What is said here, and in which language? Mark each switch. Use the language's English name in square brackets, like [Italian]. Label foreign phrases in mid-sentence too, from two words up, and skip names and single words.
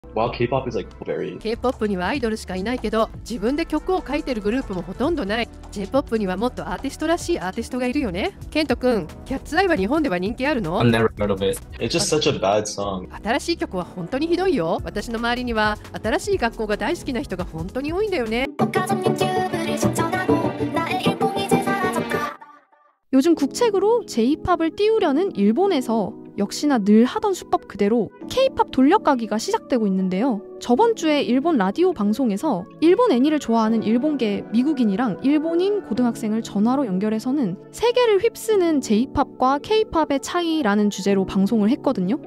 [English] While K-pop is like very [Japanese] K-POP にはアイドルしかいないけど、自分で曲を書いてるグループもほとんどない。J-POP にはもっとアーティストらしいアーティストがいるよね。ケント君、キャッツアイは日本では人気あるの？ [English] I've never heard of it. it's just such a bad song. [Japanese] 新しい曲は本当にひどいよ。私の周りには新しい学校が大好きな人が本当に多いんだよね。 [Korean] 요즘 국책으로 J-팝을 띄우려는 일본에서 역시나 늘 하던 수법 그대로 K-팝 돌려가기가 시작되고 있는데요. 저번 주에 일본 라디오 방송에서 일본 애니를 좋아하는 일본계 미국인이랑 일본인 고등학생을 전화로 연결해서는 세계를 휩쓰는 J-팝과 K-팝의 차이라는 주제로 방송을 했거든요.